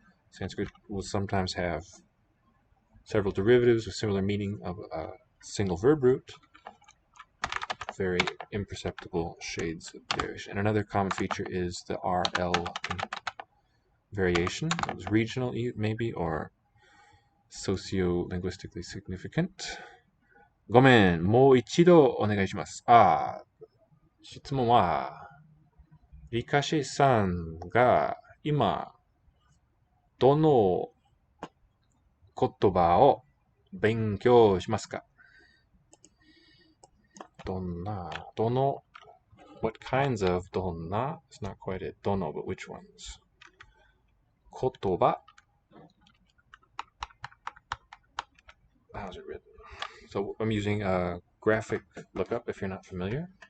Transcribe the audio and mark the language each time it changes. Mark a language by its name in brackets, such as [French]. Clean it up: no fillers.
[English] Sanskrit will sometimes have several derivatives with similar meaning of a single verb root. Very imperceptible shades of variation. And another common feature is the RL variation. It was regional, maybe, or socio-linguistically significant. [Japanese] ごめん、もう一度お願いします。質問は、リカシさんが今、どの言葉を勉強しますか？どの [English] what kinds of [Japanese] どんな [English] it's not quite it どの but which ones [Japanese] 言葉 [English] how's it written? So I'm using a graphic lookup if you're not familiar.